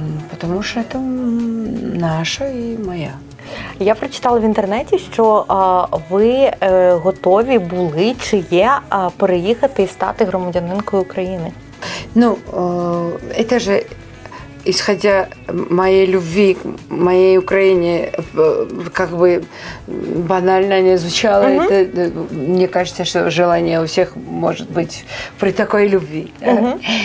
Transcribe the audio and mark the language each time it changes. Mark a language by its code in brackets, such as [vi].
[ru] Потому что это наша и моя. [uk] Я прочитала в інтернеті, що ви готові були чи є переїхати і стати громадянинкою України. [ru] Ну, это же исходя моей любви к моей Украине, как бы банально не звучало, это, мне кажется, что желание у всех может быть при такой любви. Да?